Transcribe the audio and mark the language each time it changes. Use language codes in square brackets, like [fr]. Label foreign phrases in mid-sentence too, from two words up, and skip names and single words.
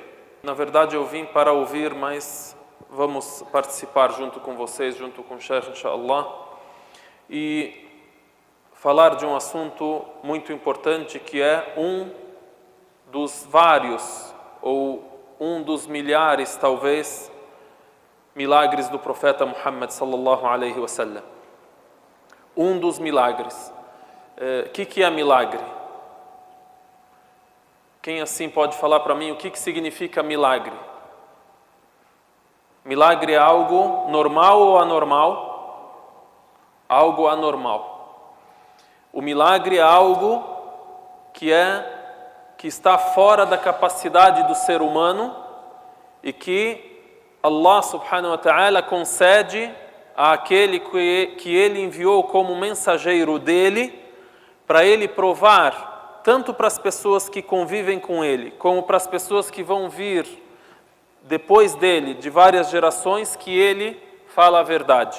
[pt] Na verdade eu vim para ouvir, mas vamos participar junto com vocês, junto com o Sheikh, inshallah, e falar de um assunto muito importante que é um dos vários, ou um dos milhares, talvez, milagres do profeta Muhammad [ar] صلى الله عليه وسلم. [pt] Um dos milagres. O que é milagre? Quem assim pode falar para mim o que significa milagre? Milagre é algo normal ou anormal? Algo anormal. O milagre é algo que está fora da capacidade do ser humano e que [ar] الله سبحانه وتعالى [pt] concede àquele que Ele enviou como mensageiro dele, para Ele provar, tanto para as pessoas que convivem com Ele, como para as pessoas que vão vir depois dele, de várias gerações, que Ele fala a verdade.